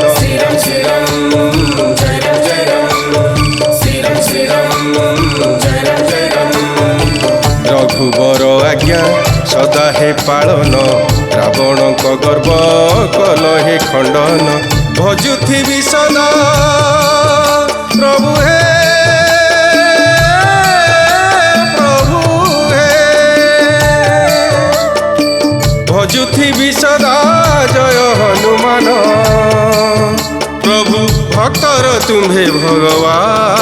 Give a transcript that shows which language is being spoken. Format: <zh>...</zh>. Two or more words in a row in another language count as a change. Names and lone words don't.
<hi>श्री राम जय राम, श्री राम जय राम।</hi> <or>ପ୍ରଭୁବର ଆଜ୍ଞା ସଦା ହେ ପାଳନ ରାବଣଙ୍କ ଗର୍ବ କଲ ହେ ଖଣ୍ଡନ ଭଜୁଥିବି ସଦା ପ୍ରଭୁ ହେ ପ୍ରଭୁ ହେ ଭଜୁଥିବି ସଦା ଜୟ ହନୁମାନ ପ୍ରଭୁ ଭକ୍ତର ତୁମ୍ଭେ ଭଗବାନ।</or>